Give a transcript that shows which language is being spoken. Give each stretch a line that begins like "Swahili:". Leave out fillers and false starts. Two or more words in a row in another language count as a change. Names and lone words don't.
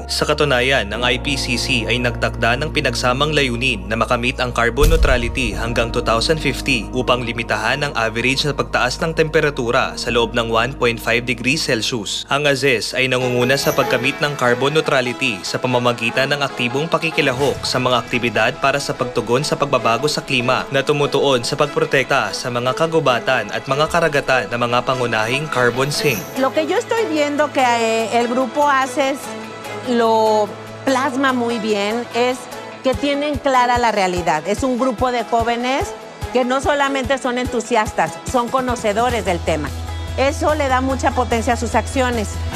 Filipino: Sa katunayan, ang IPCC ay nagtakda ng pinagsamang layunin na makamit ang
English: carbon neutrality
Filipino: hanggang 2050 upang limitahan ang average na pagtaas ng temperatura sa loob ng 1.5
English: degrees Celsius.
Filipino: Ang AZES ay nangunguna sa pagkamit ng
English: carbon neutrality
Filipino: sa pamamagitan ng aktibong pakikilahok sa mga aktibidad para sa pagtugon sa pagbabago sa klima na tumutuon sa pagprotekta sa mga kagubatan at mga karagatan ng mga pangunahing
English: carbon sink.
Spanish: Lo que yo estoy viendo que el grupo AZES lo plasma muy bien es que tienen clara la realidad. Es un grupo de jóvenes que no solamente son entusiastas, son conocedores del tema. Eso le da mucha potencia a sus acciones.